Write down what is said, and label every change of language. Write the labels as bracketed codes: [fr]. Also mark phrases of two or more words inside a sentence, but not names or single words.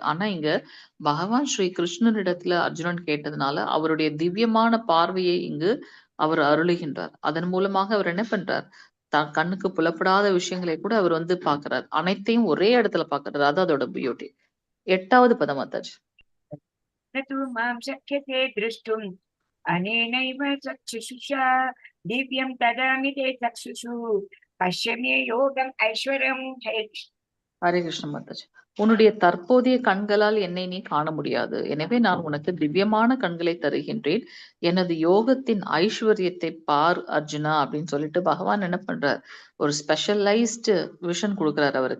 [ta] ஆனா இங்க பகவான் ஸ்ரீ கிருஷ்ணனிடத்துல அர்ஜுனன் கேட்டதுனால அவருடைய திவ்யமான பார்வையை இங்கு அவர் அருளுகின்றார். அதன் மூலமாக அவர் என்ன பண்றார், தான் கண்ணுக்கு புலப்படாத விஷயங்களை கூட அவர் வந்து பாக்குறார். அனைத்தையும் ஒரே இடத்துல பாக்குறாரு. அது அதோட பியூட்டி. 8வது பதம் மாதாஜி. [sa] न तु मां शक्यते द्रष्टुम् अनेनैव चक्षुषा दिव्यं ददामि ते चक्षुषु पश्य मे योगम् ऐश्वर्यं हरे कृष्ण [ta] ஹரே கிருஷ்ண மாதாஜி. உன்னுடைய தற்போதைய கண்களால் என்னை நீ காண முடியாது, எனவே நான் உனக்கு திவ்யமான கண்களை தருகின்றேன். எனது யோகத்தின் ஐஸ்வர்யத்தை பார் அர்ஜுனா அப்படின்னு சொல்லிட்டு பகவான் என்ன பண்றார், ஒரு [en] specialized vision [ta] கொடுக்கிறார் அவருக்கு.